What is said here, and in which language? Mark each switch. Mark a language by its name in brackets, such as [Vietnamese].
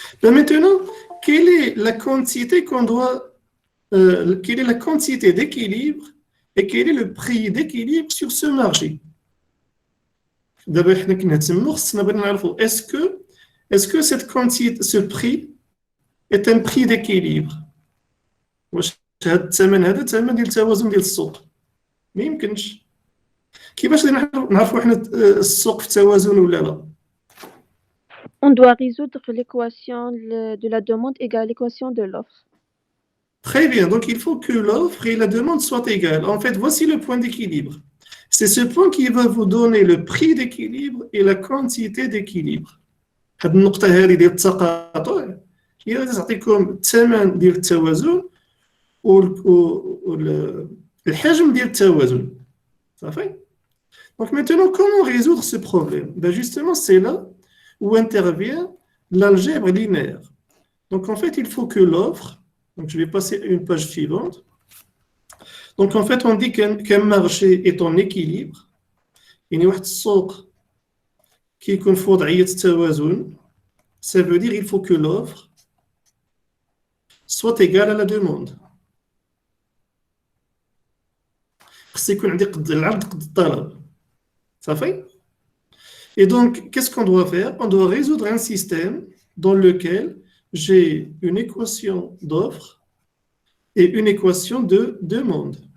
[French] Mais maintenant, quelle est la quantité qu'on doit, quelle est la quantité d'équilibre et quel est le prix d'équilibre sur ce marché? D'abord, est-ce que cette quantité, ce prix est un prix d'équilibre؟ [Arabic] واش هذا الثمن هذا ثمن ديال التوازن ديال السوق؟ ما يمكنش. كيفاش نعرفوا حنا السوق في توازن ولا لا؟ [French] On doit résoudre l'équation de la demande égale l'équation de l'offre. Très bien, donc il faut que l'offre et la demande soient égales. En fait, voici le point d'équilibre. C'est ce point qui va vous donner le prix d'équilibre et la quantité d'équilibre. [Arabic] هاد النقطة هذه ديال التقاطع هي اللي تعطيكم الثمن ديال التوازن والحجم ديال التوازن. [French] صافي؟ Donc maintenant, comment résoudre ce problème? Ben justement, c'est là où intervient l'algèbre linéaire. Donc en fait, il faut que l'offre, donc je vais passer à une page suivante. Donc en fait, on dit qu'un marché est en équilibre. [Arabic] يعني واحد السوق كيكون في وضعية التوازن. [French] Ça veut dire qu'il faut que l'offre soit égale à la demande. [Arabic] خص يكون عندي قد العرض قد الطلب. [French] صافي؟ Et donc, qu'est-ce qu'on doit faire? On doit résoudre un système dans lequel j'ai une équation d'offre et une équation de demande.